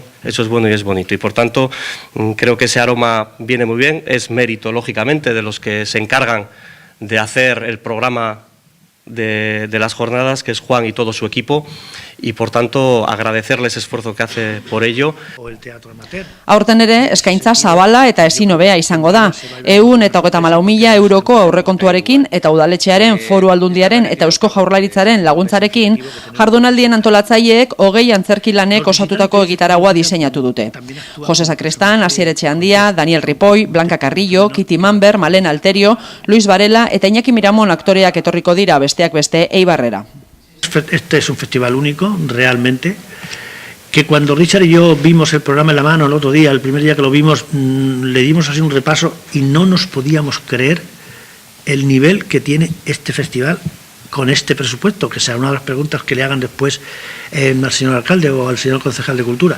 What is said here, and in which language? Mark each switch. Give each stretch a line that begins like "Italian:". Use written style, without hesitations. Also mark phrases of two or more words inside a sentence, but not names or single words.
Spanish: Eso es bueno y es bonito. Y por tanto, creo que ese aroma viene muy bien, es mérito, lógicamente, de los que se encargan de hacer el programa de las jornadas, que es Juan y todo su equipo, y por tanto agradecerles el esfuerzo que hace por ello.
Basque: Aurten ere, eskaintza zabala eta ezin hobea izango da. 134.000 euroko aurrekontuarekin eta udaletxearen, Foru Aldundiaren eta Eusko Jaurlaritzaren laguntzarekin, jardunaldien antolatzaileek 20 antzerkilanek osatutako egitaragua diseinatu dute. Jose Sakristan, Asier Etxeandia, Daniel Ripoll, Blanca Carrillo, Kitty Manber, Malena Alterio, Luis Varela eta Iñaki Miramon aktoreak etorriko dira besteak beste Eibarrera.
Spanish: Este es un festival único, realmente, que cuando Richard y yo vimos el programa en la mano el otro día, el primer día que lo vimos, le dimos así un repaso y no nos podíamos creer el nivel que tiene este festival con este presupuesto, que será una de las preguntas que le hagan después al señor alcalde o al señor concejal de Cultura.